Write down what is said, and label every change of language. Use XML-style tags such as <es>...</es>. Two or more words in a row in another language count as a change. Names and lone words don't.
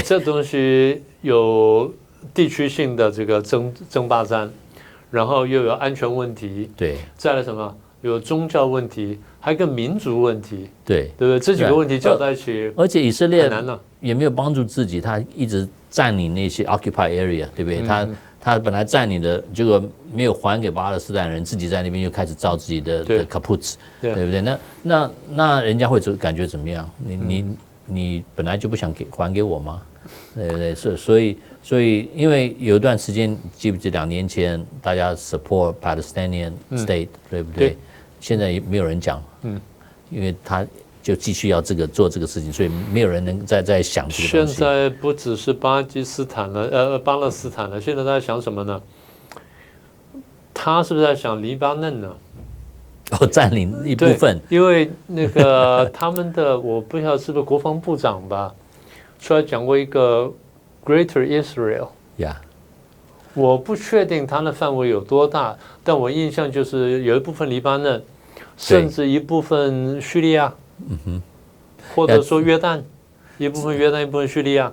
<zh>這東西有地區性的這個爭霸戰，然後又有安全問題，對，再來什麼？有宗教問題，還有一個民族問題，對，對不對？這幾個問題攪在一起，而且以色列很難了，也沒有幫助自己，他一直佔領那些</zh> <en>occupied area，</en> <zh>對不對？他本來佔領的，結果沒有還給巴勒斯坦人，自己在那邊又開始造自己的 kibbutz， 對不對？那人家會感覺怎麼樣？你本來就不想還給我嗎？對不對？所以因為有一段時間，記不記得2年前大家</zh> <en>support Palestinian state，</en> <zh>對不對？現在也沒有人講，因為他就繼續要做這個事情，所以沒有人能再想這個東西。現在不只是巴勒斯坦了，現在在想什麼呢？他是不是在想黎巴嫩呢？佔領一部分，因為那個他們的我不曉得是不是國防部長吧，出來講過一個 Greater Israel。我不確定它的範圍有多大，但我印象就是有一部分黎巴嫩，甚至一部分敘利亞，或者說約旦，一部分約旦，一部分敘利亞。</zh>